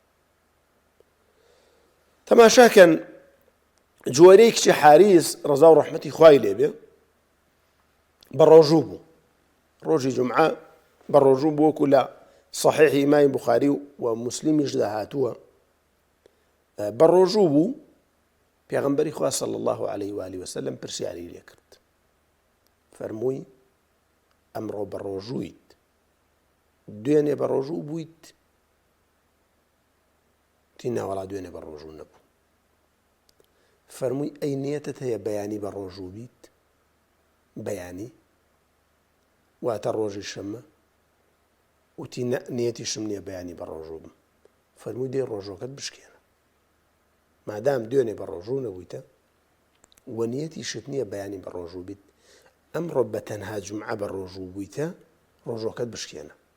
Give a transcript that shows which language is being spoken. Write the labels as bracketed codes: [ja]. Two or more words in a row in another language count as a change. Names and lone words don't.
[ckb] تەماشاکەن جوەرەی کچی حاریس ڕەزا و ڕەحمەتی خوای لێبێ بە ڕۆژوو بوو ڕۆژی جومعە بە ڕۆژوو بوو وەکو لە صحیح ئیمامی بوخاری و مسلیمیش داهاتووە بە ڕۆژوو بوو پێغەمبەری خوا [ar] صلی الله عليه وآله وسلم [ckb] پرسیاری لێ کرد فەرمووی ئەمڕۆ بە ڕۆژوویت دوێنێ بە ڕۆژوو بوویت تی ناوەڵا دوێنێ بە ڕۆژوو نەبوو فەرمووی ئەی نیەتت هەیە بەیانی بە ڕۆژوو بیت بەیانی واتە ڕۆژی شەممە وتی نیەتیشم نییە بەیانی بە ڕۆژوو بم فەرمووی دێ ڕۆژۆکەت بشکێنە مادام دوێنێ بە ڕۆژوو نەبوویتە و نیەتیشت نییە بەیانی بە ڕۆژوو بیت ئەمڕۆ بە تەنها جومعە بە ڕۆژوو بوویتە ڕۆژۆکەت بشکێنە